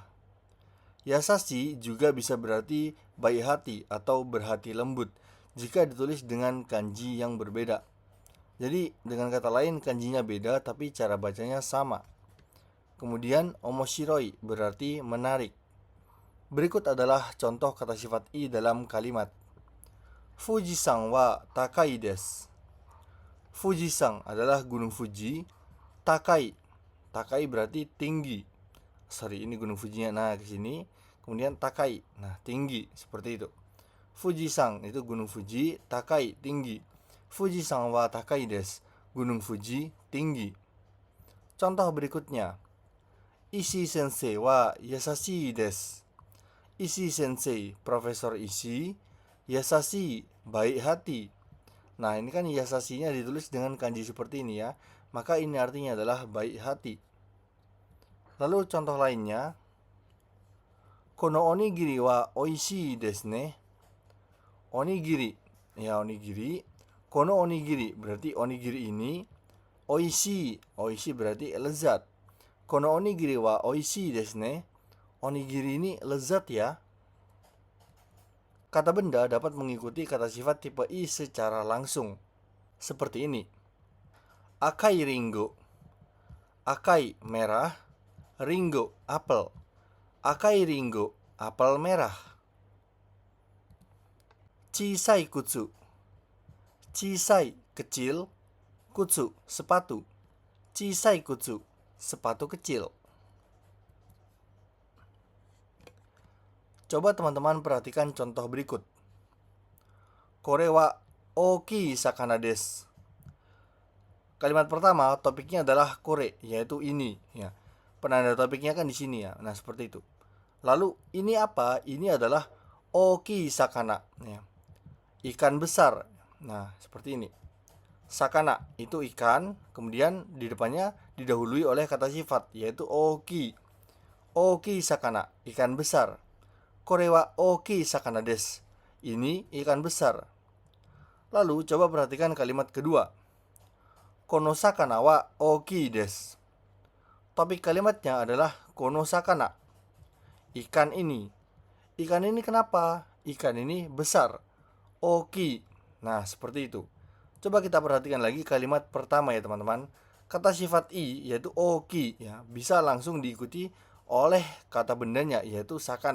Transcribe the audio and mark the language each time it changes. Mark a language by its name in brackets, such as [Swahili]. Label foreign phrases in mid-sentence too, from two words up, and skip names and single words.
[Indonesian] Yasashi juga bisa berarti baik hati atau berhati lembut jika ditulis dengan kanji yang berbeda. Jadi dengan kata lain kanjinya beda tapi cara bacanya sama. Kemudian omoshiroi berarti menarik. Berikut adalah contoh kata sifat i dalam kalimat. [Japanese] 富士山は高いです. [Indonesian] Fujisan adalah gunung Fuji. [Japanese] 高い、高い [Indonesian] berarti tinggi. Ini gunung Fujinya. Nah, ke sini. Kemudian takai, nah tinggi, seperti itu. Fujisan itu gunung Fuji, takai tinggi. [Japanese] 富士山は高いです. [Indonesian] Gunung Fuji tinggi. Contoh berikutnya. [Japanese] 石井先生は優しいです. [Indonesian] Ishii sensei, Profesor Ishii, yasashi, baik hati. Nah, ini kan yasashinya ditulis dengan kanji seperti ini ya. Maka ini artinya adalah baik hati. Lalu contoh lainnya. [Japanese] このおにぎりは美味しいですね. [Indonesian] Onigiri, ya onigiri. [Japanese] このおにぎり [Indonesian] berarti onigiri ini. [Japanese] 美味しい、美味しい [Indonesian] berarti lezat. [Japanese] このおにぎりは美味しいですね. [Indonesian] Onigiri ini lezat ya. Kata benda dapat mengikuti kata sifat tipe i secara langsung. Seperti ini. [Japanese] 赤いりんご. [Indonesian] Akai, merah. Ringo, apel. [Japanese] 赤いりんご, [Indonesian] apel merah. [Japanese] 小さい靴. Chisai, [Indonesian] kecil. Kutsu, sepatu. [Japanese] 小さい靴, [Indonesian] sepatu kecil. Coba teman-teman perhatikan contoh berikut. [Japanese] これは大きい魚です. [Indonesian] Kalimat pertama topiknya adalah kore, yaitu ini ya. Penanda topiknya kan di sini ya. Nah, seperti itu. Lalu ini apa? Ini adalah [Japanese] 大きい魚 [Indonesian] ya. Ikan besar. Nah, seperti ini. Sakana itu ikan, kemudian di depannya didahului oleh kata sifat yaitu ookii. [Japanese] 大きい魚, [Indonesian] ikan besar. [Japanese] これは大きい魚です. [Indonesian] Ini ikan besar. Lalu coba perhatikan kalimat kedua. [Japanese] この魚は大きいです. [Indonesian] Topik kalimatnya adalah [Japanese] この魚. [Indonesian] Ikan ini. Ikan ini kenapa? Ikan ini besar. Oki. Nah, seperti itu. Coba kita perhatikan lagi kalimat pertama ya teman-teman. Kata sifat i yaitu oki ya, bisa langsung diikuti oleh kata bendanya yaitu sakana.